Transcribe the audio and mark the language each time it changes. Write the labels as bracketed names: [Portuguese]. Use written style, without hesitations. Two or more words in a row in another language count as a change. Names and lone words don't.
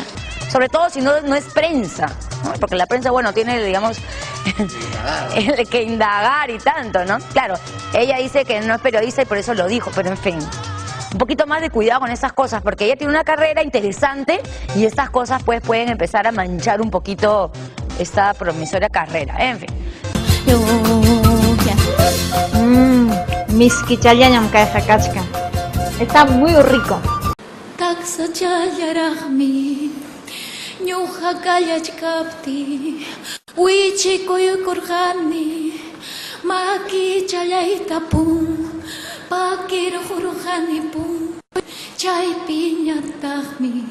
[Spanish] Sobre todo si no es prensa, ¿no? Porque la prensa, bueno, tiene, digamos, que indagar y tanto, ¿no? Claro, ella dice que no es periodista y por eso lo dijo, pero en fin, un poquito más de cuidado con esas cosas, porque ella tiene una carrera interesante y estas cosas pues pueden empezar a manchar un poquito esta promisoria carrera, en fin. [Quechua] Miski challañam kayqa kachka. [Spanish] Está muy rico. [Quechua] Taksa challaraqmi, ñuqa kallachkapti, wichikuykurqani, maki challaytapun, pakirqurqanipun, chaypi ñataqmi,